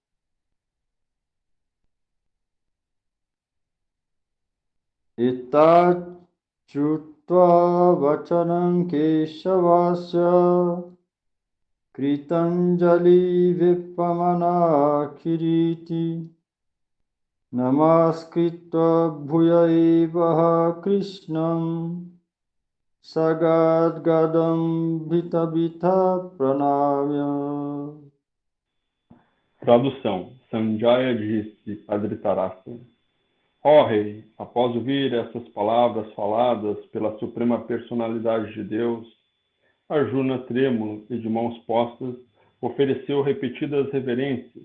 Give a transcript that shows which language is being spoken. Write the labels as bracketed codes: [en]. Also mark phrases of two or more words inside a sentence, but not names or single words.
[sa] Ita chutva vachanam keshavasya kritanjali vipamana kiriti namaskritva bhuya evaha krishnam sagadgadam bhita bhita pranamya. [pt] Tradução. Sanjaya disse a Dhritarashtra: Ó rei, após ouvir essas palavras faladas pela Suprema Personalidade de Deus, Arjuna, trêmulo e de mãos postas, ofereceu repetidas reverências.